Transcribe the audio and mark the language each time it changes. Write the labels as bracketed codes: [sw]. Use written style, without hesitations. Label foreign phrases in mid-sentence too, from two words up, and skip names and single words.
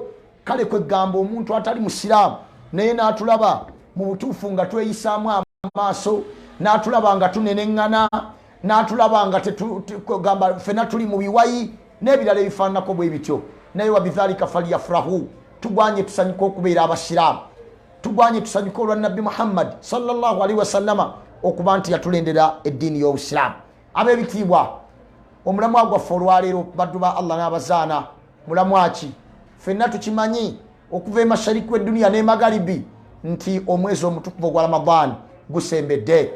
[lg] Kale kwegamba omuntu atali musiraamu naye n'atulaba mu butuufu nga tweyisaamu amaaso, n'atulaba nga tuneneŋŋana, n'atulaba nga gamba ffena tuli mu biwayi n'ebirala ebifaananako bwe bityo. Naye [ar] وبذلك فليفرحوا, [lg] tugwanye tusanyuka okubeera abasiraamu, tugwanye tusanyuka olwa Nabbi Muhammad [ar] صلى الله عليه وسلم [lg] okuba nti yatulendera eddiini y'obusiraamu. Ab'ebitiibwa, omulamwa gwaffe olwaleero baddu ba Allah n'abazaana mulamwa ki? Ffenna tukimanyi okuva emashariki w'edduniya n'emagaribi nti omwezi omutukuvu ogwa Ramadaan gusembedde.